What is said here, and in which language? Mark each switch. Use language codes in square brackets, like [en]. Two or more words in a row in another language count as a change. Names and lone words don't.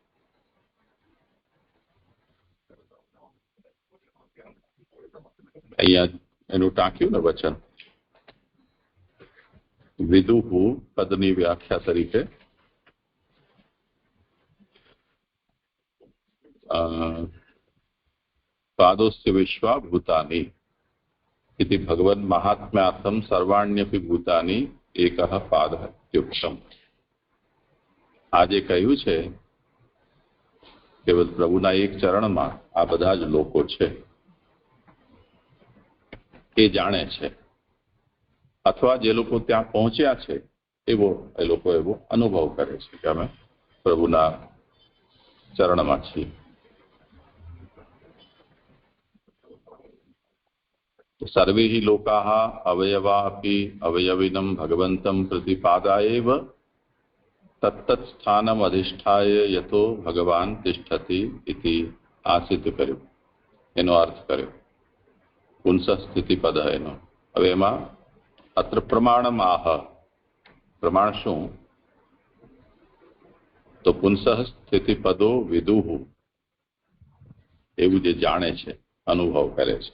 [gu] અહીંયા એનું ટાંક્યું ને વચન, વિદુહુ પદની વ્યાખ્યા તરીકે [sa] પાદોસ્ય વિશ્વા ભૂતાની इति भगवन् महात्म्यार्थम सर्वाण्यपि भूतानि एकः पाद युक्तम. [gu] આજે કહ્યું છે કે પ્રભુના એક ચરણમાં આ બધા જ લોકો છે એ જાણે છે, અથવા જે લોકો ત્યાં પહોંચ્યા છે એવો એ લોકો એવો અનુભવ કરે છે કે અમે પ્રભુના ચરણમાં છીએ. [sa] सर्वे ही लोकाः अवयवा अपि अवयविनं भगवन्तं प्रतिपादायैव तत्तत् स्थानम् अधिष्ठाय यतो भगवान तिष्ठति इति आसित [gu] કર્યો, એનો અર્થ કર્યો. [sa] પુંસ સ્થિતિ પદ [gu] એનો. હવે એમાં [sa] અત્ર પ્રમાણમાહ, [gu] પ્રમાણ શું? તો [sa] પુંસ સ્થિતિ પદો વિદુઃ, [gu] એવું જે જાણે છે, અનુભવ કરે છે.